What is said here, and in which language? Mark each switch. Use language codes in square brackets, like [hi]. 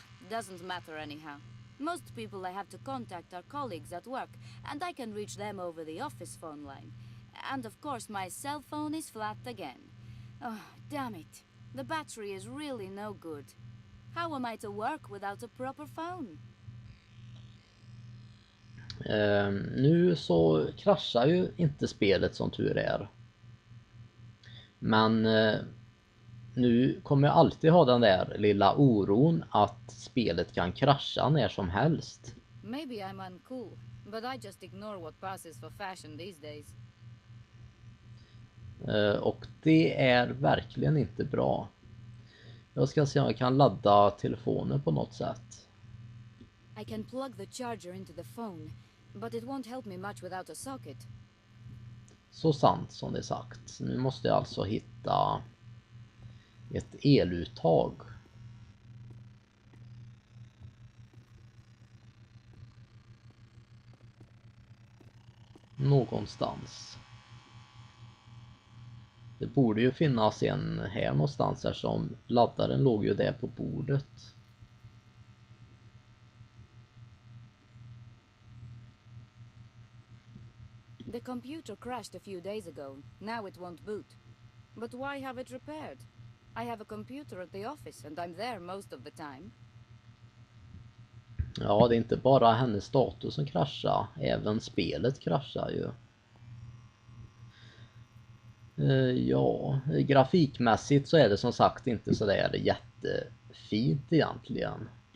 [en] Doesn't matter anyhow. Most people I have to contact are colleagues at work, and I can reach them over the office phone line. And of course, my cell phone is flat again. Oh, damn it. The battery is really no good. How am I to work without a proper phone? [sv] Nu så kraschar ju inte spelet som tur är. Men nu kommer jag alltid ha den där lilla oron att spelet kan krascha när som helst. [en] Maybe I'm uncool, but I just ignore what passes for fashion these days. [sv] Och det är verkligen inte bra. Jag ska se om jag kan ladda telefonen på något sätt. [en] I can plug the charger into the phone, but it won't help me much without a socket. [sv] Så sant som det är sagt. Nu måste jag alltså hitta ett eluttag. Någonstans. Det borde ju finnas en här någonstans här som laddaren låg ju där på bordet. [en] The computer crashed a few days ago. Now it won't boot. But why have it repaired? I have a computer at the office and I'm there most of the time. [sv] Ja, det är inte bara hennes dator som kraschar. Även spelet kraschar ju. Ja, grafikmässigt så är det som sagt inte så där jättefint egentligen.